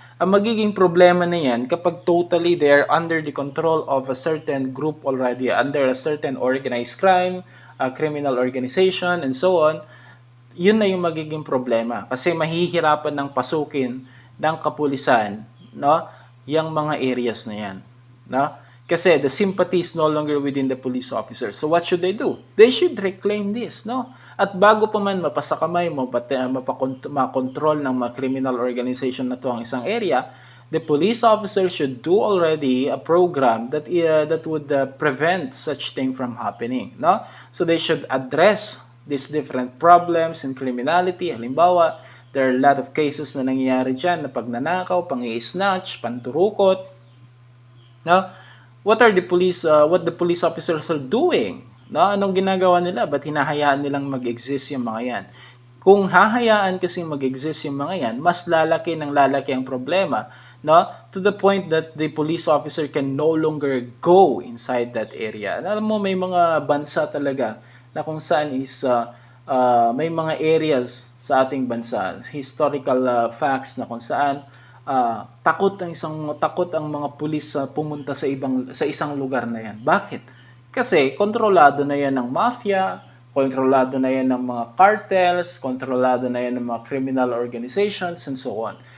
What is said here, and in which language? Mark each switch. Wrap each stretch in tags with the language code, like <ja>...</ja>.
<tl>Ang magiging problema na yan kapag</tl> <en>totally they are under the control of a certain group already, under a certain organized crime, criminal organization, and so on,</en> <tl>yun na yung magiging problema. Kasi mahihirapan ng pasukin ng kapulisan, no, yung mga areas na yan. No?</tl> <en>Kasi the sympathy is no longer within the police officers. So what should they do? They should reclaim this. No?</en> <tl>At bago pa man mapasakamay, makontrol ng mga criminal organization na to ang isang area,</tl> <en>the police officer should do already a program that would prevent such thing from happening. No? So they should address these different problems in criminality.</en> <tl>Halimbawa,</tl> <en>there are a lot of cases</en> <tl>na nangyayari dyan na pagnanakaw, pang-i-snatch, panturukot. No?</tl> <en>What the police officers are doing?</en> <tl>No? Anong ginagawa nila? Ba't hinahayaan nilang mag-exist yung mga yan? Kung hahayaan kasi mag-exist yung mga yan, mas lalaki ng lalaki ang problema, no?</tl> <en>To the point that the police officer can no longer go inside that area.</en> <tl>Alam mo, may mga bansa talaga na kung saan is may mga areas sa ating bansa,</tl> <en>historical facts</en> <tl>na kung saan takot ang mga pulis pumunta sa isang lugar na yan. Bakit? Kasi kontrolado na yan ng mafia, kontrolado na yan ng mga cartels, kontrolado na yan ng mga criminal organizations,</tl> <en>and so on.</en>